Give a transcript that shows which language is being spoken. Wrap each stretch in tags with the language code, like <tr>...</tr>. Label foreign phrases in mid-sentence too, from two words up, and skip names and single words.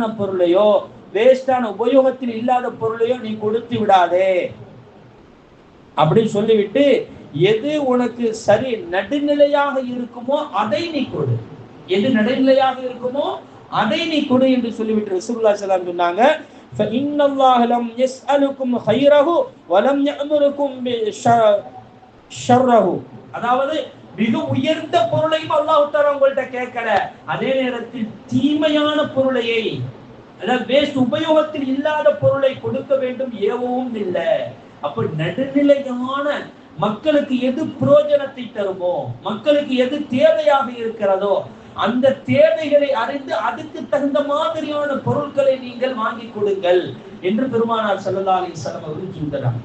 <ta>பொருளையோ வேஸ்டான உபயோகத்தில் இல்லாத பொருளையோ நீ கொடுத்து விடாதே அப்படின்னு சொல்லிவிட்டு, எது உனக்கு சரி நடுநிலையாக இருக்குமோ அதை நீ கொடு, எது நடுநிலையாக இருக்குமோ அதை நீ கொடு என்று சொல்லிவிட்டு</ta> <ar>رسول الله صلى الله عليه</ar> <ta>சொன்னாங்க,</ta> <ar>فإن الله لم يسألكم خيره ولم يأمركم بشره.</ar> <ta>அதாவது மிக உயர்ந்த பொருளையும்</ta> <ar>الله تعالى</ar> <ta>உங்கள்ட்ட கேட்கல, அதே நேரத்தில் தீமையான பொருளையை, அதாவது வேஸ்ட் உபயோகத்தில் இல்லாத பொருளை கொடுக்க வேண்டும் ஏவவும் இல்லை. அப்ப நடுநிலையான, மக்களுக்கு எது பிரயோஜனத்தை தருமோ, மக்களுக்கு எது தேவையாக இருக்கிறதோ அந்த தேவைகளை அறிந்து அதுக்கு தகுந்த மாதிரியான பொருட்களை நீங்கள் வாங்கி கொடுங்கள் என்று பெருமானார்</ta> <ar>صلى الله عليه وسلم</ar> <ta>அவர்கள் சொல்றாங்க.</ta>